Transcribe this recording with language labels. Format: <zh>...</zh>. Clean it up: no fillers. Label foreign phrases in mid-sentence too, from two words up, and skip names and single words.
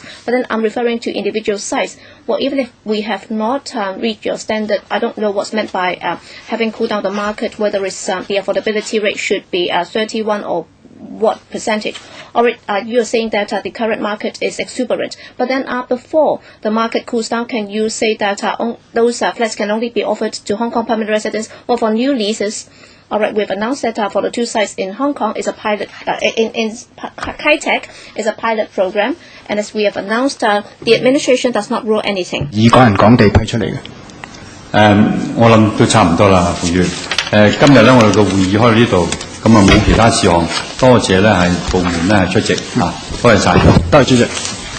<en>But then I'm referring to individual sites. Well, even if we have not reached your standard, I don't know what's meant by having cooled down the market, whether it's the affordability rate should be 31 or what percentage. Or you're saying that the current market is exuberant. But then before the market cools down, can you say that those flats can only be offered to Hong Kong permanent residents, or for new leases? All right, we've announced that for the 2 sites in Hong Kong is a pilot, in Kai Tak is a pilot program, and as we have announced, the administration does not rule anything.</en> <yue>以港人港地批出嚟嘅。我諗都差唔多啦，馮月。今日咧，我哋個會議開到呢度，咁啊冇其他事項，多謝咧係部門咧係出席啊，多謝晒。多謝主席。</yue>